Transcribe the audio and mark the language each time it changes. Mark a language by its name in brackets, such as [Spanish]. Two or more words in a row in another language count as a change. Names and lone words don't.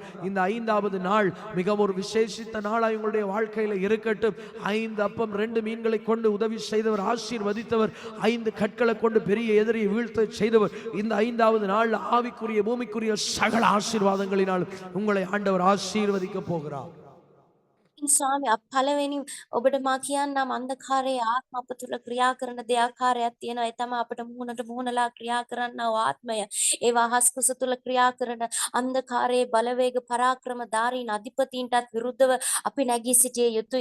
[Tamil] இந்த 5வது நாள் மிகவும் ஒரு விசேஷித்த நாளாக உங்களுடைய வாழ்க்கையில் இருக்கட்டும். 5 அப்பம் 2 மீன்களை கொண்டு உதவி செய்தவர், ஆசீர்வதித்தவர், 5 கற்களை கொண்டு பெரிய எதிரியை வீழ்த்த செய்தவர், இந்த 5வது நாள் ஆவிக்குரிய பூமிக்குரிய சகல ஆசீர்வாதங்களினால் உங்களை ஆண்டவர் ஆசீர்வதிக்க போகிறார். [Sinhala] ස්වාමී පළවෙනි ඔබට මා කියන්නම් අන්ධකාරයේ ආත්ම අප තුළ ක්‍රියා කරන දෙආකාරයක් තියෙනවා. ඒ තමයි අපට මුහුණට මුහුණලා ක්‍රියා කරන්නා වූ ආත්මය. ඒවා හස්කුස තුළ ක්‍රියා කරන අන්ධකාරයේ බලවේග පරාක්‍රමධාරීන් අධිපතීන්ටත් විරුද්ධව අපි නැගී සිටිය යුතුයි.